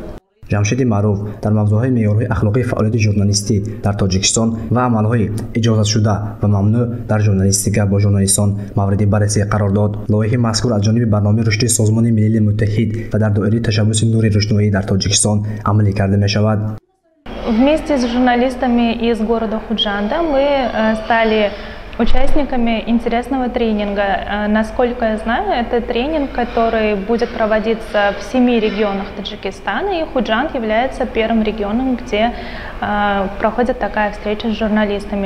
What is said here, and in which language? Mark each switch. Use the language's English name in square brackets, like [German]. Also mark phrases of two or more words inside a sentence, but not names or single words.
[Tajik] Ҷамшеди Маъруф дар мавзӯъҳои меъёрҳои ахлоқии фаъолияти журналистӣ дар Тоҷикистон ва амалҳои иҷозатшуда ва мамнӯъ дар журналистика бо журналистон мавриди баррасӣ қарор дод. Лоиҳаи мазкур аз ҷониби Барномаи рушди Созмони Миллили Муттаҳид ва дар доираи Ташаббуси Нури Рушноӣ дар Тоҷикистон амалӣ карда мешавад. [Russian] Вместе с журналистами из города Худжанда мы стали участниками интересного тренинга. Насколько я знаю, это тренинг, который будет проводиться в 7 регионах Таджикистана, и Худжанд является первым регионом, где проходит такая встреча с журналистами.